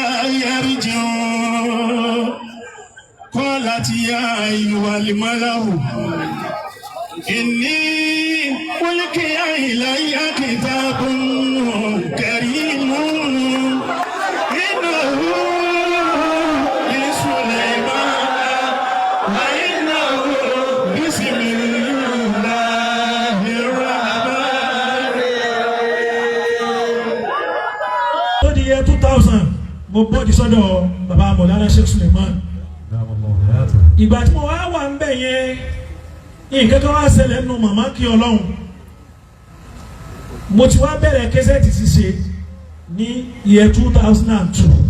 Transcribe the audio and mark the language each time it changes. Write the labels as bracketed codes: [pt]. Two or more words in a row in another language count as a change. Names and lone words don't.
[ar] يرجعون قالت يا أيها الملأ إني ألقي إلي كتاب كريم إنه لسليمان وإنه بسم الله الرحمن الرحيم. [yo] Lórí year 2000 mo bọ́ọ̀dì sọ́dọ̀ bàbá Mọ̀lánà Sheikh Suleiman. Ìgbà tí mo wá wà ń bẹ̀ yẹn nǹkan kan wá ṣẹlẹ̀ nínú màmá kí Ọlọ́run. Mo ti wá bẹ̀rẹ̀ kẹ́sẹ̀tì ṣíṣe ní year 2002.